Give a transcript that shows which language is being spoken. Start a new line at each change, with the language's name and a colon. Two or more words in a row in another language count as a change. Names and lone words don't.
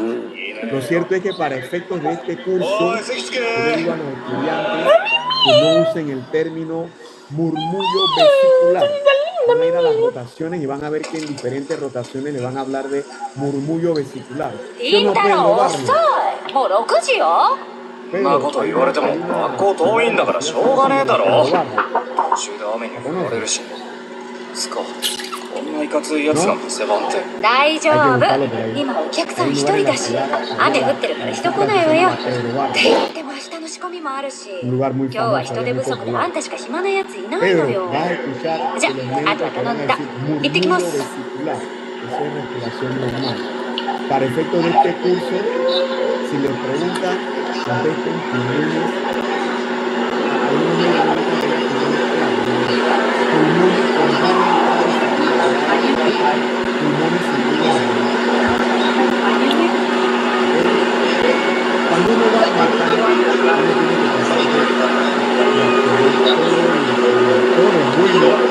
Spanish: Lo cierto es que para efectos de este curso, yo le digo a los estudiantes que no usen el término murmullo vesicular. Van a ir a las rotaciones y van a ver que en diferentes rotaciones le van a hablar de murmullo vesicular. Yo no puedo robarlo. Pero
Japanese: こと言われても学校遠いんだからしょうがねえだろ。途中で雨にも濡れるし。つか、こんないかついやつが店番って。大丈夫。今お客さん一人だし、雨降ってるから人来ないわよ。って言っても明日の仕込みもあるし、今日は人手不足であんたしか暇なやついないのよ。じゃあ、あとは頼んだ。行ってきます。
Spanish: Para efectos de este curso, si les preguntan, contesten pulmones. Cuando uno va a matar, uno tiene que pasar todo el mundo.